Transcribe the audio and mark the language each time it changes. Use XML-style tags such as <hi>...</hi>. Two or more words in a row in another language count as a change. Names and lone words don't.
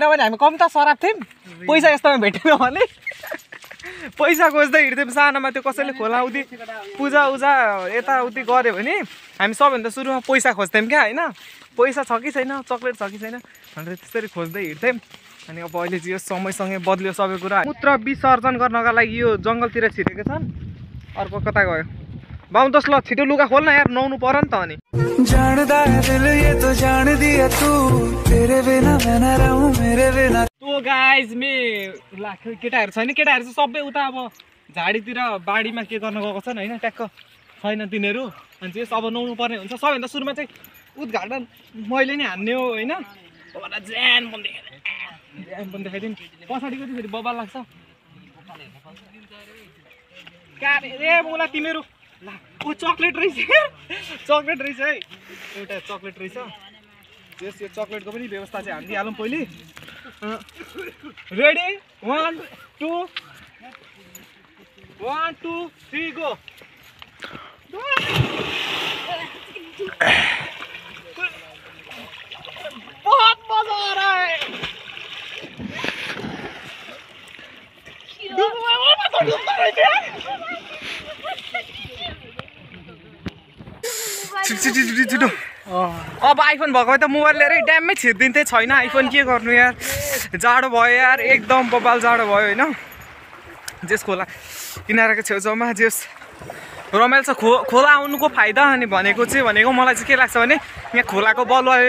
<ne>भने हामी कम त सराप थियौँ पैसा यस्तोमा भेटेन भने पैसा खोज्दै हिँड्थ्यौँ सानोमा त्यो कसैले खोलाउदी पूजाउजा यताउति गऱ्यो भने हामी सबभन्दा सुरुमा पैसा खोज्थ्यौँ क्या होइन पैसा छ कि छैन चक्लेट छ कि छैन भनेर त्यसरी खोज्दै हिँड्थ्यौँ अनि अब अहिले चाहिँ यो समयसँगै बद्लियो सबै कुरा मूत्र विसर्जन गर्नका लागि यो जङ्गलतिर छिरेको छन् अर्को कता गयो बाउन दस ल छिटो लुगा खोल्न यार नुहाउनु पर्यो नि त अनि</ne> <hi>जानदा है दिल ये तो जान दिया तू तेरे बिना मैं न रहूं मेरे बिना</hi> <ne>तो गाइज ला केटाहरू छैन केटाहरू चाहिँ सबै उता अब झाडीतिर बाडीमा के गर्न गएको छन् होइन ट्याक्क छैन तिनीहरू अनि चाहिँ अब नुहाउनु पर्ने हुन्छ सबैभन्दा सुरुमा चाहिँ उद्घाटन मैले नै हान्ने हो होइन ज्यान पनि देखाइदिउँ पछाडिको चाहिँ फेरि बबाल लाग्छ ए बोला तिमीहरू ला ओ चक्लेट रहेछ चक्लेट रहेछ है एउटा चक्लेट रहेछ त्यस यो चक्लेटको पनि व्यवस्था चाहिँ हामी हालौँ पहिले रेडी 1</ne> <hi>2 3 गो बहुत मजा आ रहा है</hi> <ne>छिटो अब आइफोन भएको त मोबाइल लिएरै ड्याममै छिर्दिन्थेँ छैन आइफोन के गर्नु यार जाडो भयो यार एकदम बबाल जाडो भयो होइन जेस खोला किनाराको छेउछाउमा जेस रमाइलो छ खोला आउनुको फाइदा अनि भनेको मलाई चाहिँ के लाग्छ भने यहाँ खोलाको बलुवाले</ne>